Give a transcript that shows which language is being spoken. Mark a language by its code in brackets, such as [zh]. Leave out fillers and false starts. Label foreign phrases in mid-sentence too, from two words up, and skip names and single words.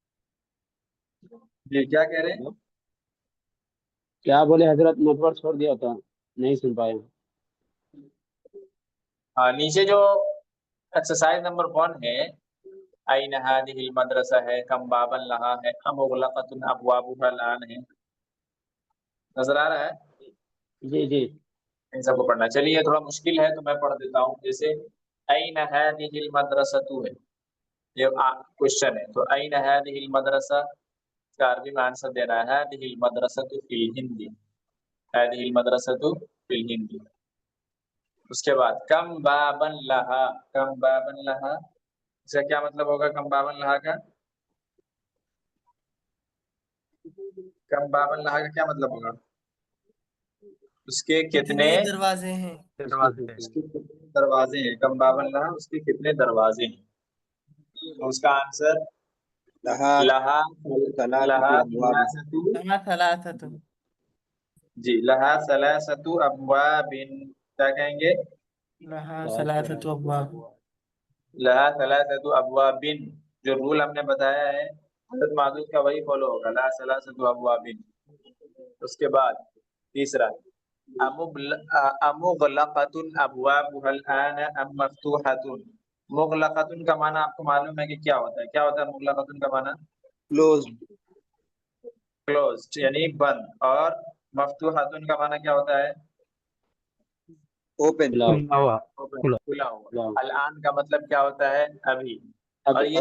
[ur] جی کیا کہہ رہے ہیں؟ کیا بولے حضرت، نیٹورک چھوڑ دیا تھا، نہیں سن پائے۔ ہاں نیچے جو ایکسرسائز نمبر 1 ہے، [ar] این هذه المدرسہ [ur] ہے، [ar] کم بابن لہا [ur] ہے، [ar] امغلقۃ ابوابها الان [ur] ہے، نظر آ رہا ہے؟ جی جی ان سب کو پڑھنا ہے۔ چلیے یہ تھوڑا مشکل ہے تو میں پڑھ دیتا ہوں، جیسے [ar] این هذه المدرسۃ [ur] ہے، یہ کوشچن ہے، تو [ar] این هذه المدرسہ [ur] کا عربی میں آنسر دینا ہے [ar] هذه المدرسۃ فی الہندی، هذه المدرسۃ فی الہندی۔ [ur] اس کے بعد [ar] کم بابن لہا، کم بابن لہا، [ur] اس کا کیا مطلب ہوگا [ar] کم بابن لہا [ur] کا؟ [ar] کم بابن لہا [ur] کا کیا مطلب ہوگا؟ اس کے کتنے دروازے ہیں؟ اس کے کتنے دروازے ہیں، [ar] کم بابن لہا [ur] اس کے کتنے دروازے ہیں؟ اس کا آنسر [ar] لہا لہا ثلاثۃ ابواب، ثلاثة، جی لہا ثلاثۃ ابواب، کیا کہیں گے؟ لها ثلاثة أبواب، لہا ثلاثۃ ابواب، [ur] جو رول ہم نے بتایا ہے حضرت معدود کا وہی فالو ہوگا، [ar] لہا ثلاثۃ ابواب۔ [ur] اس کے بعد تیسرا [ar] امغلقۃ ابوابها الان ام مفتوحۃ، [ur] مغلقۃ کا معنی آپ کو معلوم ہے کہ کیا ہوتا ہے؟ کیا ہوتا ہے مغلقۃ کا معنی؟ [en] کلوزڈ، [ur] کلوزڈ یعنی بند، اور مفتوحۃ کا معنی کیا ہوتا ہے؟ [en] اوپن، [ur] کھلا ہوا۔ الان کا مطلب کیا ہوتا ہے؟ ابھی۔ اور یہ